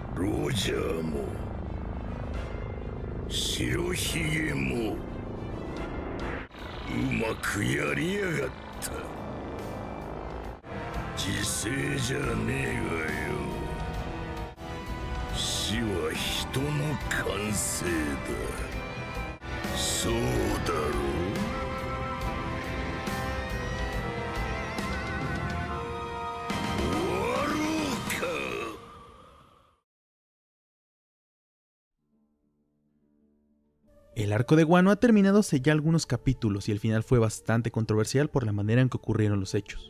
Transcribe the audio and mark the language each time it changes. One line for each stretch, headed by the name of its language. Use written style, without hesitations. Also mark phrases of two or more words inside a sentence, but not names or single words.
Japanese: ロジャーも白ひげもうまくやりやがった。時勢じゃねえがよ。死は人の完成だ。そうだろう。
Spanish: El arco de Wano ha terminado hace ya algunos capítulos y el final fue bastante controversial por la manera en que ocurrieron los hechos.